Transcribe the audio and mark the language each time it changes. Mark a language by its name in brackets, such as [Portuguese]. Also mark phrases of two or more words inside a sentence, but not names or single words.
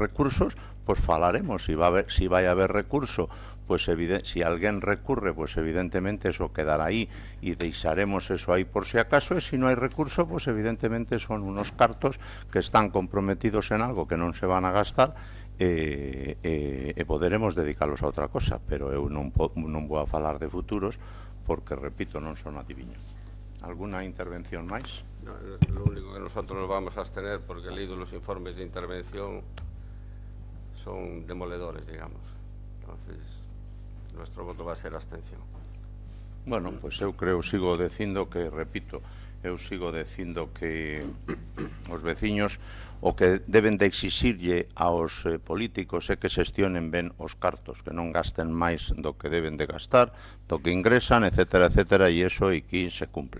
[Galician] recursos, pois falaremos, si vai haber recurso, pois si alguén recurre, pois evidentemente eso quedará aí e deixaremos eso aí por si acaso, e se non hai recurso, pois evidentemente son unos cartos que están comprometidos en algo que non se van a gastar e poderemos dedicalos a outra cosa, pero eu non vou a falar de futuros porque, repito, non son adiviño. ¿Alguna intervención máis? [Spanish] No, lo único que nosotros nos vamos a abstener, porque he leído los informes de intervención, son demoledores, digamos. Entonces, nuestro voto va a ser abstención. [Galician] Bueno, pues eu sigo dicindo que, repito, que os veciños o que deben de exixirlle aos políticos é que xestionen ben os cartos, que non gasten máis do que deben de gastar, do que ingresan, etcétera, etcétera, e iso aquí se cumple.